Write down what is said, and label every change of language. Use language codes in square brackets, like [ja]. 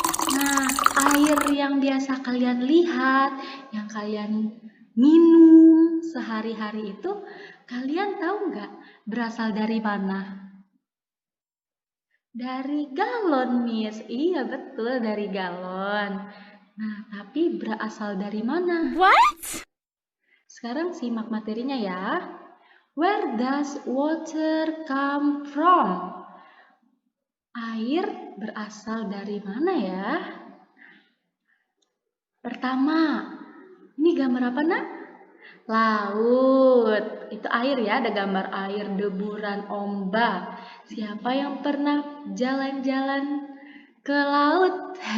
[id] Nah, air yang biasa kalian lihat, yang kalian minum sehari-hari itu, kalian tahu nggak berasal dari mana? Dari galon, Miss. Iya, betul, dari galon. Nah, tapi berasal dari mana? [en] What? [id] Sekarang simak materinya ya. [en] Where does water come from? [id] Air berasal dari mana ya? Pertama, ini gambar apa, Nak? Laut. Itu air ya, ada gambar air, deburan, ombak. Siapa yang pernah jalan-jalan ke laut?